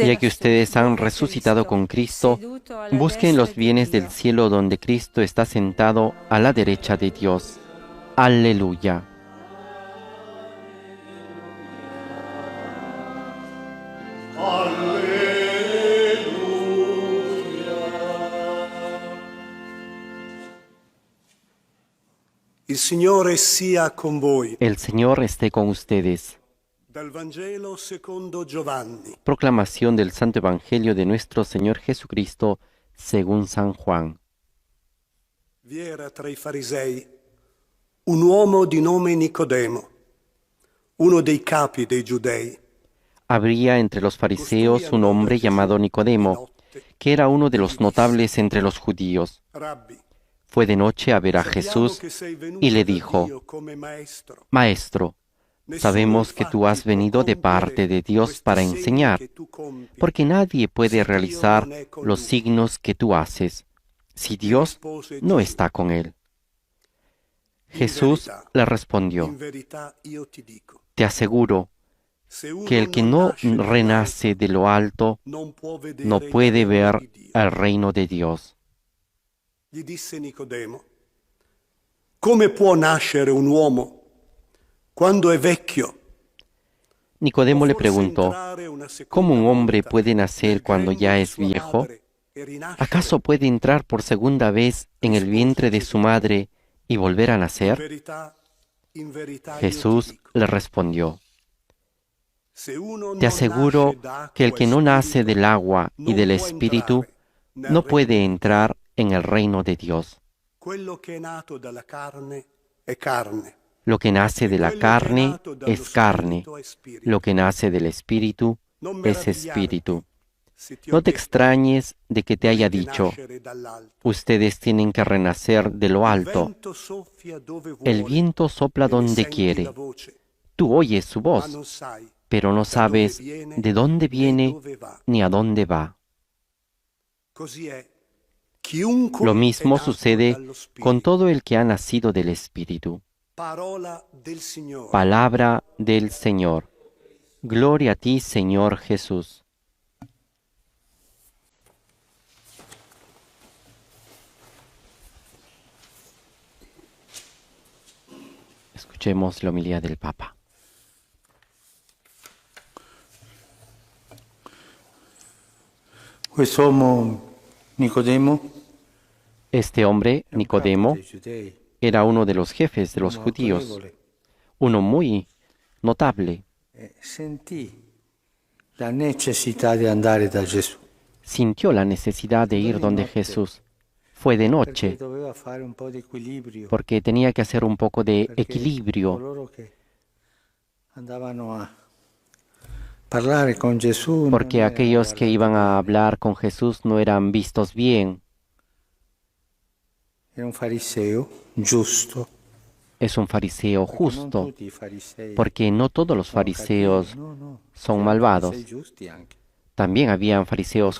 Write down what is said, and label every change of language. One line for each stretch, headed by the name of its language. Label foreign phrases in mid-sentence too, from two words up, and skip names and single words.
Spanish: Ya que ustedes han resucitado con Cristo, busquen los bienes del cielo donde Cristo está sentado a la derecha de Dios. Aleluya.
Italian: Il Signore sia con voi.
Spanish: El Señor esté con ustedes.
Italian: Dal Vangelo secondo Giovanni.
Spanish: Proclamación del Santo Evangelio de nuestro Señor Jesucristo según San Juan.
Italian: Vi era tra i farisei un uomo di nome Nicodemo, uno dei capi dei giudei.
Spanish: Habría entre los fariseos un hombre llamado Nicodemo, que era uno de los notables entre los judíos.
Italian: Rabbi,
Spanish: Fue de noche a ver a
Italian: sappiamo
Spanish: Jesús
Italian: che sei venuto
Spanish: y le
Italian: da
Spanish: dijo,
Italian: Dio come maestro.
Spanish: Maestro, sabemos que tú has venido de parte de Dios para enseñar, porque nadie puede realizar los signos que tú haces si Dios no está con él. Jesús le respondió,
Italian: In verità io ti dico,
Spanish: te aseguro
Italian: se uno
Spanish: que el que
Italian: non
Spanish: no
Italian: nasce dall'alto,
Spanish: renace de lo alto
Italian: non può vedere
Spanish: no
Italian: il
Spanish: puede
Italian: regno
Spanish: ver
Italian: di Dio.
Spanish: el reino de Dios.
Italian: Gli disse Nicodemo, come può nascere un uomo quando è vecchio?
Spanish: Nicodemo le
Italian: Forse
Spanish: preguntó,
Italian: entrare una seconda
Spanish: ¿cómo un hombre
Italian: volta
Spanish: puede nacer
Italian: nel
Spanish: cuando
Italian: grembo
Spanish: ya
Italian: di
Spanish: es
Italian: sua
Spanish: viejo?
Italian: madre e rinascere?
Spanish: ¿Acaso puede entrar por segunda vez en el vientre de su madre y volver a nacer?
Italian: In verità io
Spanish: Jesús
Italian: ti dico,
Spanish: le respondió,
Italian: se uno
Spanish: te
Italian: non
Spanish: aseguro
Italian: nasce d'acqua
Spanish: que el que no
Italian: e
Spanish: nace
Italian: spirito,
Spanish: del agua y
Italian: non
Spanish: del
Italian: può
Spanish: Espíritu
Italian: entrare nel
Spanish: no
Italian: regno
Spanish: puede
Italian: di
Spanish: entrar en el reino de Dios.
Italian: Quello che è nato dalla carne è carne.
Spanish: Lo que nace de la
Italian: Quello che è
Spanish: carne
Italian: nato dallo
Spanish: es carne,
Italian: spirito è spirito.
Spanish: lo que nace del Espíritu
Italian: Non
Spanish: es
Italian: meravigliarti
Spanish: Espíritu.
Italian: se ti ho
Spanish: No te
Italian: detto
Spanish: extrañes de que te haya
Italian: di
Spanish: dicho,
Italian: nascere dall'alto.
Spanish: ustedes tienen que renacer de lo
Italian: Il
Spanish: alto.
Italian: vento soffia dove
Spanish: El
Italian: vuole
Spanish: viento sopla
Italian: e ne
Spanish: donde
Italian: senti
Spanish: quiere.
Italian: la voce,
Spanish: Tú oyes su
Italian: ma
Spanish: voz,
Italian: non sai
Spanish: pero no
Italian: da dove
Spanish: sabes
Italian: viene
Spanish: de dónde
Italian: né
Spanish: viene
Italian: dove va.
Spanish: ni a dónde va.
Italian: Così è. Chiunque
Spanish: Lo
Italian: è
Spanish: mismo
Italian: nato
Spanish: sucede
Italian: dallo Spirito.
Spanish: con todo el que ha nacido del Espíritu.
Italian: Parola del Signore.
Spanish: Palabra del Señor. Gloria a ti, Señor Jesús. Escuchemos la homilía del Papa.
Italian: Quest'uomo Nicodemo,
Spanish: Este hombre, Nicodemo,
Italian: dei Giudei,
Spanish: era uno de los jefes de los
Italian: uomo
Spanish: judíos,
Italian: autorevole,
Spanish: uno muy notable.
Italian: sentì la necessità di andare da Gesù,
Spanish: Sintió la necesidad de ir donde Jesús. Fue de
Italian: perché
Spanish: noche,
Italian: doveva fare un po' di equilibrio,
Spanish: porque tenía que hacer un poco de
Italian: perché
Spanish: equilibrio,
Italian: coloro che andavano a parlare con Gesù non
Spanish: porque
Italian: erano
Spanish: aquellos que
Italian: guardati
Spanish: iban a
Italian: bene.
Spanish: hablar con Jesús no eran vistos bien.
Italian: Era un fariseo giusto,
Spanish: Es un fariseo
Italian: perché non
Spanish: justo,
Italian: tutti i farisei
Spanish: porque no todos los
Italian: sono
Spanish: fariseos
Italian: cattivi, no,
Spanish: son
Italian: c'erano
Spanish: malvados.
Italian: farisei giusti anche.
Spanish: También habían fariseos